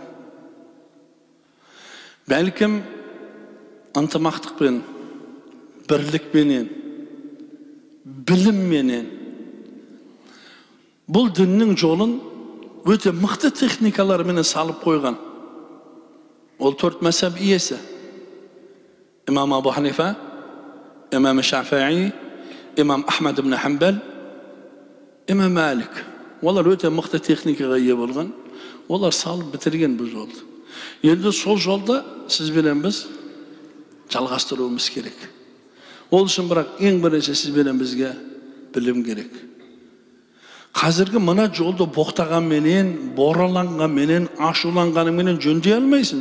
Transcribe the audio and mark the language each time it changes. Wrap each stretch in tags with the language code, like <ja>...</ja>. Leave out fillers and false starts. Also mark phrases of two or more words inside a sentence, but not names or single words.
<kk>Бәлкім ынтымақтықпен, бірлікпенен, білімменен бұл діннің жолын өте мықты техникалармен салып қойған. Ол 4 мазхаб иесі. İmam Abu Hanife, İmam Şafii, İmam Ahmed ibn Hanbal, İmam Malik. Олар өте мықты техникаға ие болған. Олар салып бітірген бұл жолды. Енді сол жолда сіз бен біз жалғастыруымыз керек. Ол үшін бірақ ең бірінші сіз бен бізге білім керек. Қазіргі мына жолды боқтағанменен, бораланғанменен, ашуланғанменен жөндей алмайсың.</kk>